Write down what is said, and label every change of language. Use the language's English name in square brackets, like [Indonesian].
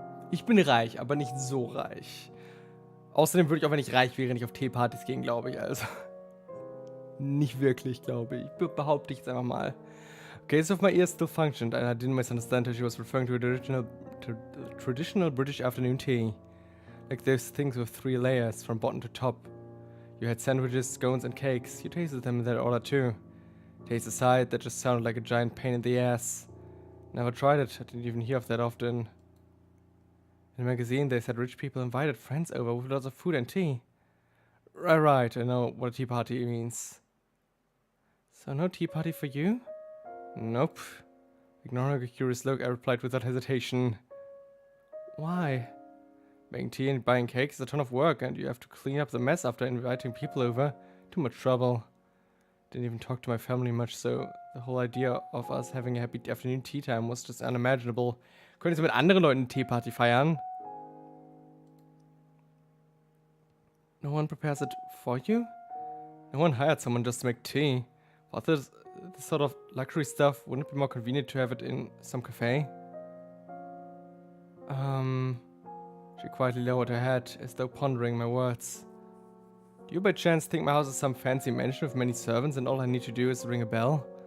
[German] Ich bin reich, aber nicht so reich. Außerdem würde ich auch, wenn ich reich wäre, nicht auf Teepartys gehen, glaube ich. Also nicht wirklich, glaube ich. Behaupte ich jetzt einfach mal. [English] Okay, so if my ears still functioned and I didn't misunderstand her, she was referring to a traditional British afternoon tea. Like those things with 3 layers from bottom to top. You had sandwiches, scones, and cakes. You tasted them in that order too. Taste aside, that just sounded like a giant pain in the ass. Never tried it. I didn't even hear of that often. In the magazine, they said rich people invited friends over with lots of food and tea. Right, I know what a tea party means. So no tea party for you? Nope. Ignoring a curious look, I replied without hesitation. Why? Making tea and buying cakes is a ton of work, and you have to clean up the mess after inviting people over. Too much trouble. Didn't even talk to my family much, so the whole idea of us having a happy afternoon tea time was just unimaginable. [German] Könntest du mit anderen Leuten eine Teeparty feiern? [English] No one prepares it for you? No one hired someone just to make tea. For this sort of luxury stuff, wouldn't it be more convenient to have it in some cafe? She quietly lowered her head, as though pondering my words. Do you by chance think my house is some fancy mansion with many servants and all I need to do is ring a bell?